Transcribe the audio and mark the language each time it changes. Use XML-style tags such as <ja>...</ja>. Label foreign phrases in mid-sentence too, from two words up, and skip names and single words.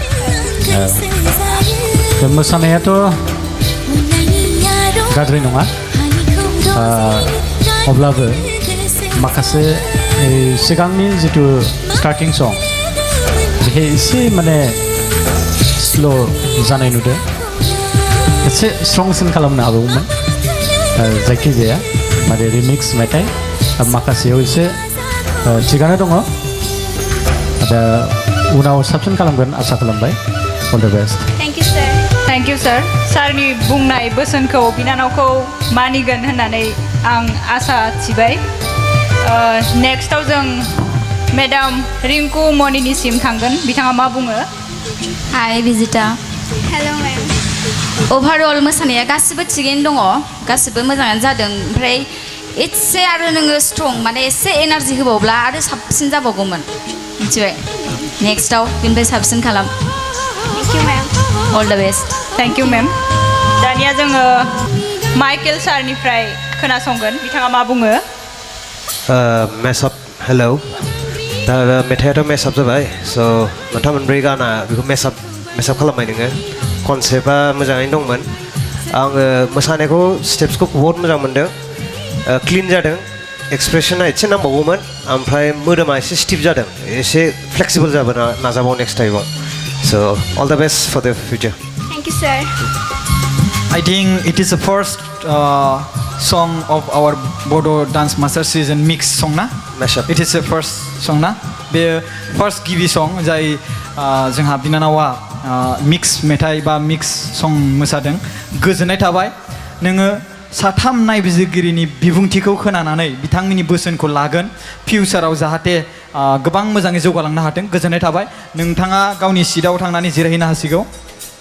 <brx>मोसानायाथ' गाज्रि नङा अब्लाबो माखासे सिगांनि जितु</brx> <en>starting song</en> <brx>बेहाय एसे माने स्ल' जानाय नुदों एसे स्ट्रंसिन खालामनो हागौमोन जायखिजाया माने रिमिक्स मेथाइ माखासेयाव एसे थिगानो दङ दा उनाव साबसिन खालामगोन आसा खालामबाय</brx> <en>all the best Thank you, sir. thank you sir</en> <brx>सारनि बुंनाय बोसोनखौ बिनानावखौ मानिगोन होननानै आं आसा थिबाय नेक्स्टआव जों मेडाम रिंकु मनिनिसिम थांगोन बिथाङा मा बुङो</brx> <en>हाय बिजिता Hello, ma'am.</en> <brx>अभारअल मोसानाया गासिबो थिगैनो दङ गासिबो मोजाङानो जादों ओमफ्राय एसे आरो नोङो स्ट्रं माने एसे एनार्जि होबावब्ला आरो साबसिन जाबावगौमोन मिथिबाय नेक्स्टआव बेनिफ्राय साबसिन खालाम</brx> <en>Thank you, ma'am. all the best thank you ma'am</en> <brx>दानिया जोङो माइकेल सारनिफ्राय खोनासंगोन बिथाङा मा बुङो मेसअप हेलौ दा मेथाइआथ' मेसअप जाबाय स' मोनथाम मोनब्रै गाना बेखौ मेसअप खालामबाय नोङो कनसेप्टआ मोजाङैनो दंमोन आङो मोसानायखौ स्टेप्सखौ बहुत मोजां मोनदों क्लिन जादों एक्सप्रेसना एसे नांबावगौमोन ओमफ्राय मोदोमा एसे स्टिफ जादों एसे फ्लेक्सिबल जाबो नाजाबाव नेक्स्ट टाइमाव स'</brx> <en>all the best for the future Thank you, sir. I think it is the first song of our Bodo Dance Master Season mix song na? Mashup. It is the first song na?</en> <brx>बे first गिबि song जाय जोंहा बिनानावा मिक्स मेथाइ बा मिक्स सं मोसादों गोजोननाय थाबाय नोङो साथाम नायबिजिरगिरिनि बिबुंथिखौ खोनानानै बिथांमोननि बोसोनखौ लागोन फिउचाराव जाहाथे गोबां मोजाङै जौगालांनो हाथों गोजोननाय थाबाय नोंथाङा गावनि सिटआव थांनानै जिरायहैनो हासिगौ</brx>